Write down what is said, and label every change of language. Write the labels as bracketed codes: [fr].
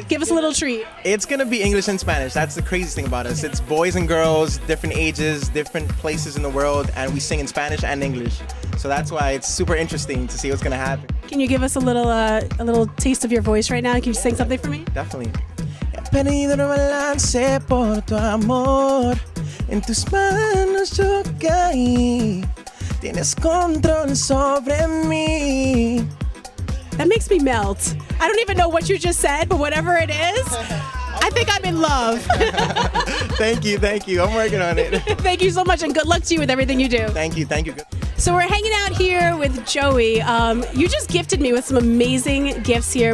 [en] Give us a little treat. It's going to be English and Spanish. That's the craziest thing about us. It's boys and girls, different ages, different places in the world, and we sing in Spanish and English. So that's why it's super interesting to see what's going to happen. Can you give us a little taste of your voice right now? Can you sing something for me? Definitely. [es] He perdido el balance por tu amor. En tus manos yo caí. Tienes control sobre mí. [en] That makes me melt. I don't even know what you just said, but whatever it is, I think I'm in love. Thank you. I'm working on it. Thank you so much, and good luck to you with everything you do. Thank you. So we're hanging out here with Joey. You just gifted me with some amazing gifts here.